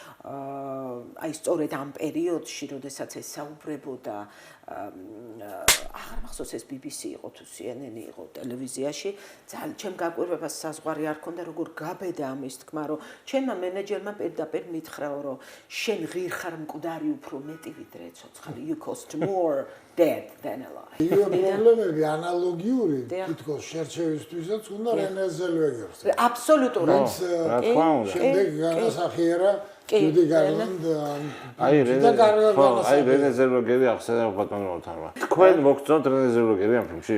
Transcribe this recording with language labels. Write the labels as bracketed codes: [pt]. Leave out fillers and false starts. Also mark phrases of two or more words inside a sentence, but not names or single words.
[ka] აი სწორედ ამ პერიოდში, როდესაც ეს საუბრებოდა, აღარ მახსოვს ეს BBC იყო თუ CNN იყო ტელევიზიაში, ძალიან ჩემ გაკვირვებას საზღვარი არ ქონდა, როგორ გაბედა ამის თქმა, რომ ჩემმა მენეჯერმა პირდაპირ მითხრაო, რომ შენ ღირ ხარ მკვდარი უფრო მეტი ვიდრე ცოცხალი, [en] you cost more dead than alive. [ka] იგივე პრობლემები ანალოგიური თითქოს შერჩევისთვისაც უნდა რენე ზელვეგერს. აბსოლუტურად. რა თქმა უნდა. შემდეგ განასახიერა ჯუდი გარლანდ აი რენე ზელვეგერი ახსენებდა ბატონო მოთარმა. თქვენ მოგწონთ რენე ზელვეგერი ამ ფილმში?